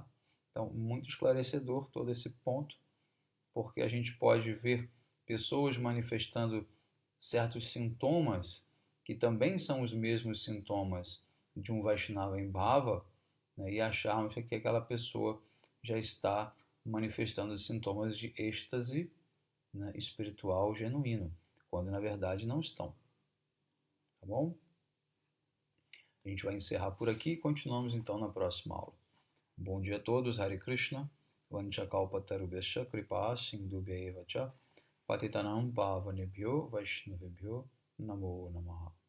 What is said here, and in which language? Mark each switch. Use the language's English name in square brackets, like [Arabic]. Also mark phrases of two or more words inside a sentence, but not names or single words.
[Portuguese] Então, muito esclarecedor todo esse ponto, porque a gente pode ver pessoas manifestando certos sintomas que também são os mesmos sintomas de um Vaishnava em Bhava, né, e acharmos que aquela pessoa já está manifestando sintomas de êxtase, né, espiritual genuíno, quando na verdade não estão. Tá bom? A gente vai encerrar por aqui e continuamos então na próxima aula. Bom dia a todos, [Sanskrit] हरे कृष्ण, वाञ्छाकल्पतरुभ्यश्च कृपा सिन्धुभ्य एवच पतितानां पावनेभ्यो वैष्णवेभ्यो नमो नमः.